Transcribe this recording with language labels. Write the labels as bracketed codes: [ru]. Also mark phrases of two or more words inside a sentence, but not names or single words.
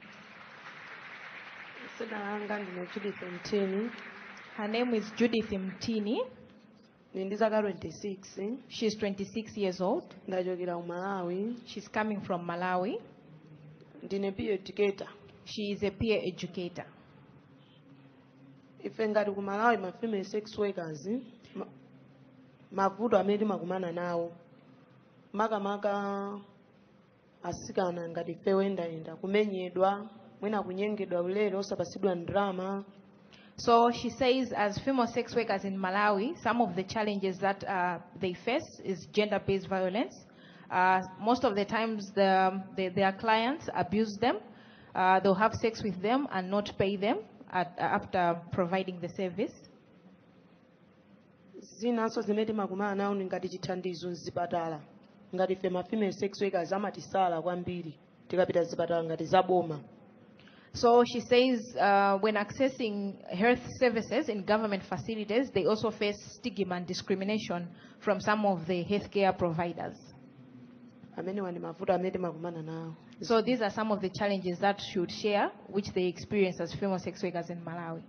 [en] Her name is Judith Mtini. She's 26 years old. She's coming from Malawi. She is a peer educator. [ny] Ife ngati ku Malawi ma [en] female sex workers [ny] mavuto amene timakumana nawo makamaka asikana ngati ife oyendayenda kumenyedwa mwina kunyengedwa ulere osapasidwa ndalama. [en] So she says, as female sex workers in Malawi, some of the challenges that they face is gender-based violence. Most of the times their clients abuse them. They'll have sex with them and not pay them after providing the service. [ny] Zinanso zimene timakumana nawo ngati chithandizo mzipatala ngati ife ma [en] female sex workers [ny] amatisala kwambiri tikapita zipatala ngati zaboma. [en] So she says when accessing health services in government facilities, they also face stigma and discrimination from some of the healthcare providers. So these are some of the challenges that should share, which they experience as female sex workers in Malawi.